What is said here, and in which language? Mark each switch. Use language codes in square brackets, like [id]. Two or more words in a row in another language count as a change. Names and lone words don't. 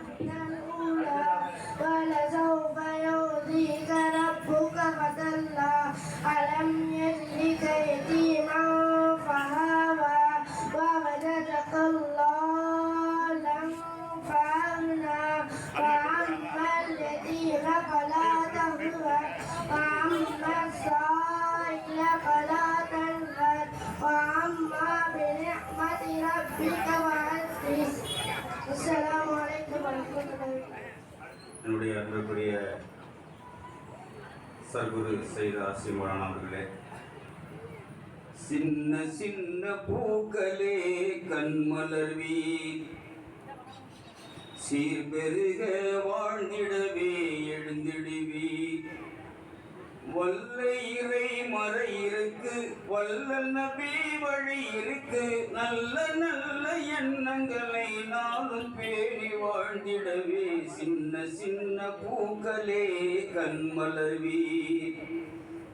[ar] ولسوف يعطيك ربك فترضى ألم يجدك يتيما فآوى ووجدك ضالا فأغنى فأما اليتيم فلا تقهر وأما السائل فلا تنهر وأما بنعمة ربك فحدث. السلام عليكم ورحمة الله. [ta] என்னுடைய அன்புக்குரிய சர்க்குரு சையத் ஆசிம் மௌலானா அவர்களே, சின்ன சின்ன பூக்களே கண்மலர்வி சீர்பெருக வாழ்ந்திடவே எழுந்திடுவி வல்ல இறை மறை இருக்கு வல்ல நபி வழி இருக்கு நல்ல நல்ல எண்ணங்களை நாளும் பேணி வாழ்ந்திடவே சின்ன சின்ன பூக்களே கண்மலர்வி